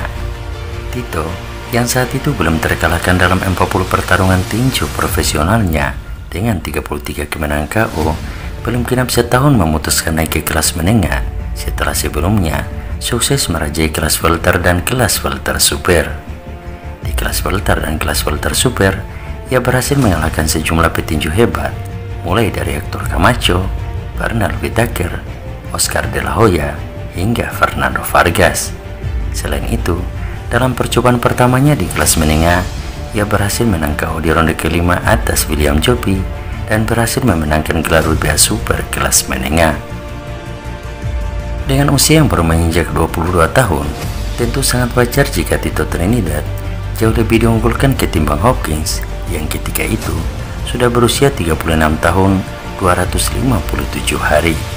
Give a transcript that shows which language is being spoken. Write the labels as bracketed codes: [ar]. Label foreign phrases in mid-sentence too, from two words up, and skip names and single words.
[id] Tito yang saat itu belum terkalahkan dalam 40 pertarungan tinju profesionalnya dengan 33 kemenangan KO, belum genap setahun memutuskan naik ke kelas menengah setelah sebelumnya sukses merajai kelas welter dan kelas welter super. Di kelas welter dan kelas welter super, ia berhasil mengalahkan sejumlah petinju hebat, mulai dari Hector Camacho, Bernard Whitaker, Oscar De La Hoya, hingga Fernando Vargas. Selain itu, dalam percobaan pertamanya di kelas menengah, ia berhasil menang KO di ronde kelima atas William Jopi dan berhasil memenangkan gelar WBA Super kelas menengah. Dengan usia yang baru menginjak 22 tahun, tentu sangat wajar jika Tito Trinidad jauh lebih diunggulkan ketimbang Hopkins yang ketika itu sudah berusia 36 tahun 257 hari.